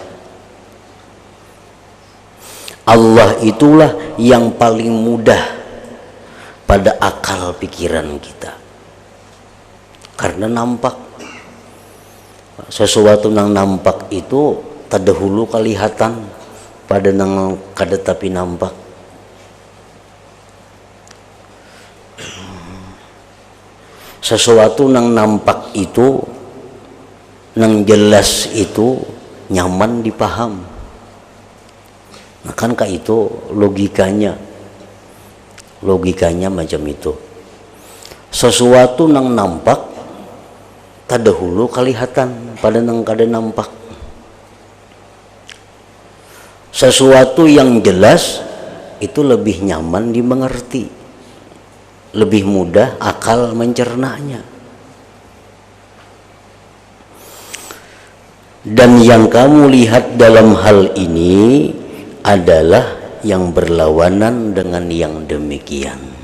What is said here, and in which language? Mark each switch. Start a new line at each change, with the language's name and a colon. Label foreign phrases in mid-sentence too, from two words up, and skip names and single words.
Indonesian: Allah itulah yang paling mudah pada akal pikiran kita.
Banjar: Karena nampak. Sesuatu yang nampak itu terdahulu kelihatan pada nang kada tapi nampak. sesuatu yang nampak itu nang jelas itu nyaman dipaham.
Indonesian: Nah kan itu logikanya macam itu.
Banjar: Sesuatu nang nampak tadahulu kelihatan pada nang kada nampak.
Indonesian: Sesuatu yang jelas itu lebih nyaman dimengerti, lebih mudah akal mencernanya. Dan yang kamu lihat dalam hal ini adalah yang berlawanan dengan yang demikian.